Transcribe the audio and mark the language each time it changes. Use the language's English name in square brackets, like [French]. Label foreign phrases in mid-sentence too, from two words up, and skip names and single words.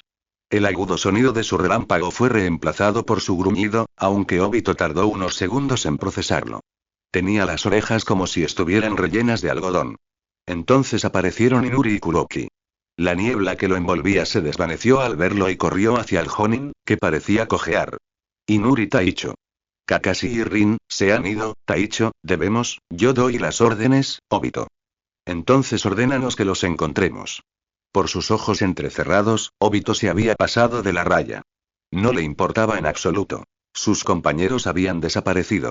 [Spanish] El agudo sonido de su relámpago fue reemplazado por su gruñido, aunque Obito tardó unos segundos en procesarlo. Tenía las orejas como si estuvieran rellenas de algodón. Entonces aparecieron Inuri y Kuroki. La niebla que lo envolvía se desvaneció al verlo y corrió hacia el Jonin, que parecía cojear. Inuri Taicho. Kakashi y Rin, se han ido, Taicho, yo doy las órdenes, Obito. Entonces ordénanos que los encontremos. Por sus ojos entrecerrados, Obito se había pasado de la raya. No le importaba en absoluto. Sus compañeros habían desaparecido.